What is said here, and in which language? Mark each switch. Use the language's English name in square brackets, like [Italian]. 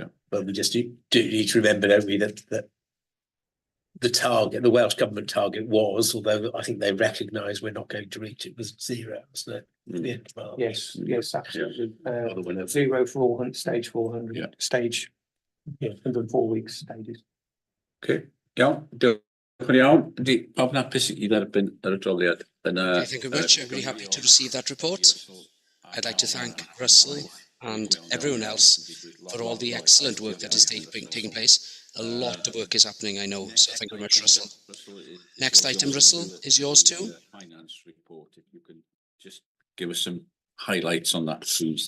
[English] But we just need to remember, don't we, that the target, the Welsh Government target was, although I think they recognise we're not going to reach it, was 0, wasn't it? Yes, absolutely. 0 for all stage 400, stage 104 weeks stages. Okay, [Welsh] iawn, diolch yn iawn. Ydy, pawb yn hapus I dderbyn yr adroddiad? [English] Thank you very much. I'm really happy to receive that report. I'd like to thank Russell and everyone else for all the excellent work that is taking place. A lot of work is happening, I know, so thank you very much, Russell. Next item, Russell, is yours too. Finance report, if you can just give us some highlights on that, please.